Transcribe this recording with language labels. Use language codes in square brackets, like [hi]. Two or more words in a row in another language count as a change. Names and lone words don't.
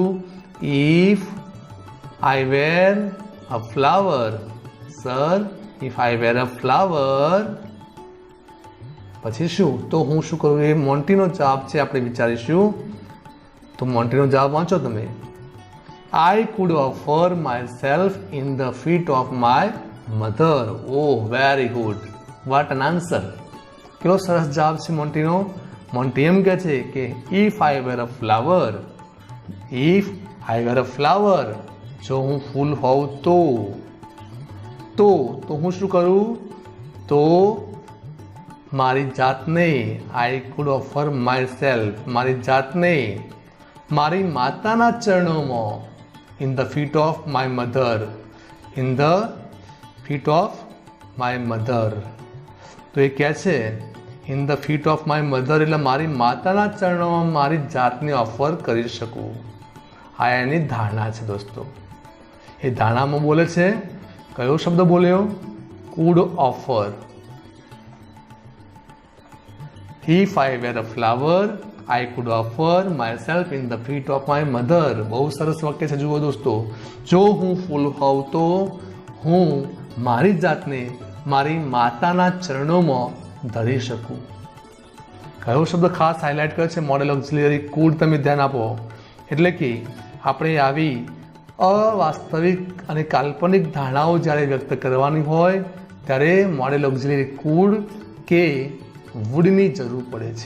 [en] if I were a flower. sir, if I were a flower, [gu] પછી શું? તો હું શું કરું? એ મોન્ટીનો જવાબ છે, આપણે વિચારીશું. તો મોન્ટીનો જવાબ વાંચો તમે. [en] I could offer myself in the feet of my mother. Oh, very good. What an answer. [gu] કેવો સરસ જવાબ છે મોન્ટીનો. મોન્ટી એમ કહે છે કે [en] if I were a flower, if I were a flower, [gu] જો હું ફૂલ હોઉં તો હું શું કરું? તો મારી જાતને, [en] I could offer myself, [gu] મારી જાતને મારી માતાના ચરણોમાં, [en] in the feet of my mother, in the feet of my mother. [gu] તો એ કહે છે [en] in the feet of my mother [gu] એટલે મારી માતાના ચરણોમાં મારી જાતને ઓફર કરી શકું. આ એની ધારણા છે દોસ્તો. એ ધારણામાં બોલે છે, કયો શબ્દ બોલ્યો? [en] could offer. If I were a flower, I could offer myself in the feet of my mother. [gu] બહુ સરસ વાક્ય છે. જુઓ દોસ્તો, જો હું ફૂલ હોઉં તો હું મારી જાતને મારી માતાના ચરણોમાં ધરી શકું. કયો શબ્દ ખાસ હાઇલાઇટ કર્યો છે? [en] modal auxiliary could. [gu] તમે ધ્યાન આપો. એટલે કે આપણે આવી અવાસ્તવિક અને કાલ્પનિક ધારણાઓ જ્યારે વ્યક્ત કરવાની હોય ત્યારે [en] modal auxiliary could [gu] કે વુડની જરૂર પડે છે.